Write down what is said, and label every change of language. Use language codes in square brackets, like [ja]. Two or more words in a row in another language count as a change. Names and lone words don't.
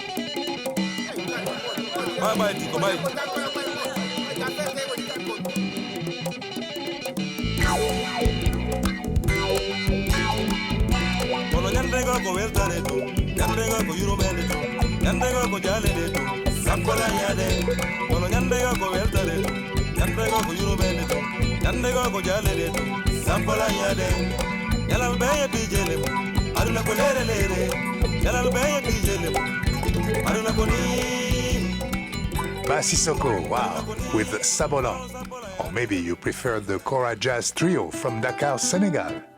[en] Bye bye, Tico, bye. [ff] Kono nyandega ko weltare to, nyandega ko yurumende to, nyandega ko jalede to, samkola yade. Kono nyandega ko weltare to, nyandega ko yurumende to, nyandega ko jalede to, samkola yade. Yalal beye bijele, aduna ko lere lere. [en] Basisoko, wow, with Sabolan. Or maybe you prefer the Kora Jazz Trio from Dakar, Senegal.